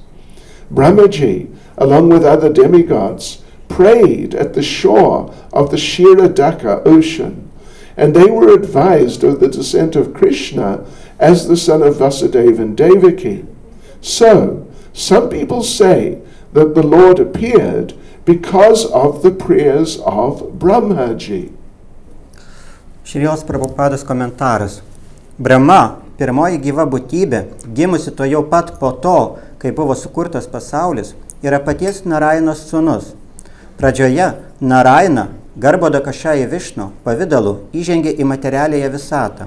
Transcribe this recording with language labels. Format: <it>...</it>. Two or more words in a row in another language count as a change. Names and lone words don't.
<en>Brahmaji, along with other demigods, prayed at the shore of the Kshirodaka ocean, and they were advised of the descent of Krishna as the son of Vasudeva and Devaki. So, some people say that the Lord appeared because of the prayers of Brahmaji.</en> <lt>Šrijos Prabhupados komentaras. Brahma, pirmoji gyva būtybė, gimusi to jau pat po to, kai buvo sukurtas pasaulis, yra paties Narainos sūnus. Pradžioje Naraina, Garbhodakshai Vishnu pavidalu įžengė į materialiąją visatą.</lt>